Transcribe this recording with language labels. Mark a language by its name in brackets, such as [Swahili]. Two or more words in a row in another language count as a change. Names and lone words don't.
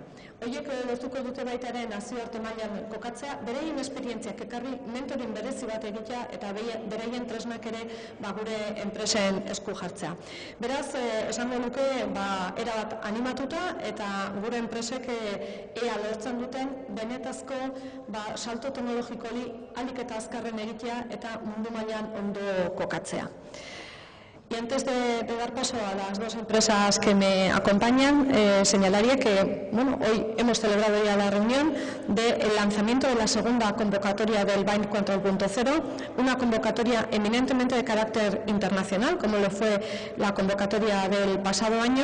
[Basque] Horiek lortuko dute baita ere nazioarte mailan kokatzea, bereien esperientziak ekarri mentoring berezi bat egitea eta bereien tresnak ere gure enpresen esku jartzea. Beraz, esango nuke erabat animatuta eta gure enpresek ea lortzen duten benetazko salto teknologiko ahalik eta azkarren egitea eta mundu mailan ondo kokatzea. [Spanish] Y antes de dar paso a las dos empresas que me acompañan, señalaría que hoy hemos celebrado ya la reunión del lanzamiento de la segunda convocatoria del Bain 4.0, una convocatoria eminentemente de carácter internacional, como lo fue la convocatoria del pasado año.